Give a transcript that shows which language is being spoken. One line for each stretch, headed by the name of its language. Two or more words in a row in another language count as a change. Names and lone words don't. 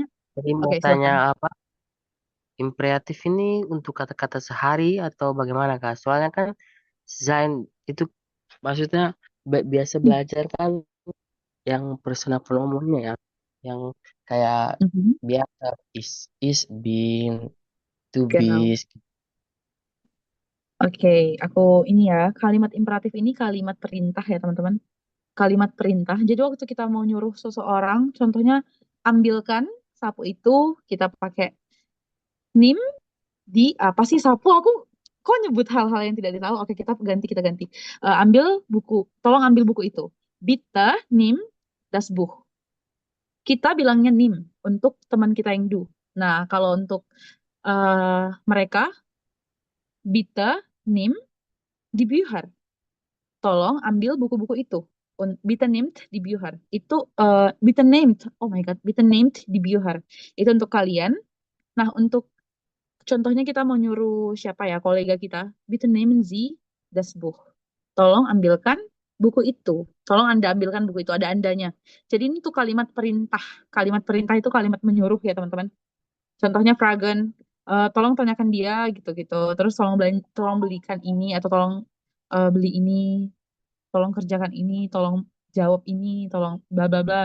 Indonesian: jadi mau Oke, tanya silakan. apa? Imperatif ini untuk kata-kata sehari atau bagaimana Kak? Soalnya kan Zain itu maksudnya biasa belajar kan yang personal pronomennya ya, yang kayak Mhm.
English: biasa is been to be.
Indonesian: Genau. Oke, aku ini ya, kalimat imperatif ini kalimat perintah ya teman-teman. Kalimat perintah. Jadi waktu kita mau nyuruh seseorang, contohnya ambilkan sapu itu, kita pakai nim di apa sih sapu? Aku kok nyebut hal-hal yang tidak ditahu. Oke, kita ganti. Ambil buku, tolong ambil buku itu.
German: Bitte nim das Buch.
Indonesian: Kita bilangnya nim untuk teman kita yang do. Nah, kalau untuk mereka,
German: bitte nim die Bücher.
Indonesian: Tolong ambil buku-buku itu.
German: Bitte nehmt die Bücher.
Indonesian: Itu
German: bitte nehmt.
English: Oh my God,
German: bitte nehmt die Bücher.
Indonesian: Itu untuk kalian. Nah, untuk contohnya kita mau nyuruh siapa ya, kolega kita.
German: Bitte nehmen Sie das Buch.
Indonesian: Tolong ambilkan buku itu. Tolong Anda ambilkan buku itu. Ada andanya. Jadi ini tuh kalimat perintah. Kalimat perintah itu kalimat menyuruh ya, teman-teman. Contohnya Fragen, tolong tanyakan dia gitu-gitu. Terus tolong belikan ini atau tolong beli ini, tolong kerjakan ini, tolong jawab ini, tolong bla bla bla.